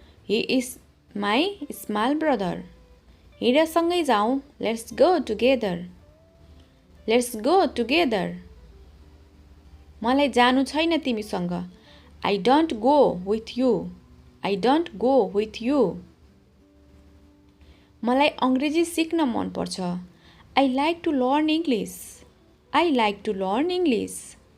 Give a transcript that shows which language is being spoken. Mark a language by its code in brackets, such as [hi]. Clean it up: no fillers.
[en] He is my small brother. [ne] हिँड सँगै जाऊ. [en] Let's go together. Let's go together. [ne] मलाई जानु छैन तिमीसँग. [en] I don't go with you. I don't go with you. [ne] मलाई अङ्ग्रेजी सिक्न मनपर्छ। [en] I like to learn English. I like to learn English.